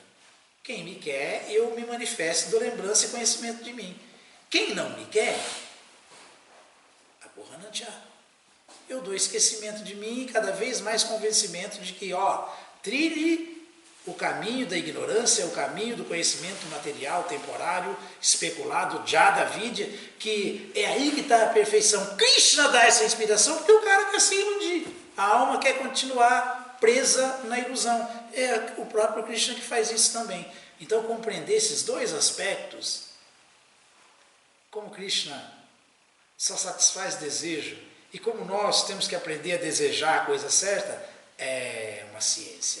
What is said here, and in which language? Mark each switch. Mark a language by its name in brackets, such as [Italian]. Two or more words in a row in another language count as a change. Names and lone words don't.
[Portuguese] Quem me quer, eu me manifesto da lembrança e conhecimento de mim. Quem não me quer, Apohanancha. eu dou esquecimento de mim e cada vez mais convencimento de que, trilhe o caminho da ignorância, o caminho do conhecimento material, temporário, especulado, [Sanskrit] jada, vidya, [Portuguese] que é aí que está a perfeição. Krishna dá essa inspiração porque o cara quer se iludir. A alma quer continuar presa na ilusão. É o próprio Krishna que faz isso também. Então, compreender esses dois aspectos, como Krishna só satisfaz desejo, e como nós temos que aprender a desejar a coisa certa, é uma ciência.